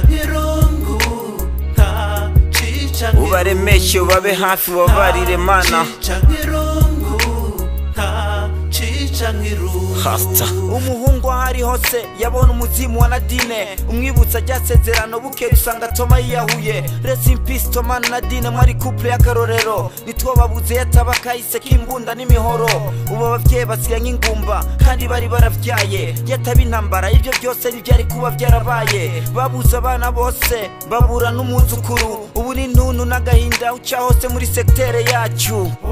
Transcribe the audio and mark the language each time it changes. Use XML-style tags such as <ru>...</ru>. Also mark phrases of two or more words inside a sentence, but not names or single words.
<rn>Ubaremeshe, ubabe hafi, ubabarire Mana. hasta umuhungu ahari hose yabona umuzimu wa Nadine umwibutsa ryasezerano buke usanga Toma yiyahuye.</rn> <en>Rest in peace</en> <rn>Toma na Nadine mwari couple y'akarorero nitwo babuze yataba kahise k'imbunda n'imihoro. Ubu abavyeyi basigaye nk'ingumba kandi bari baravyaye yataba intambara ivyo byose ntivyari kuba vyarabaye. Babuze abana bose babura n'umuzukuru ubu ni ntuntu n'agahinda uca hose muri sektere yacu.</rn>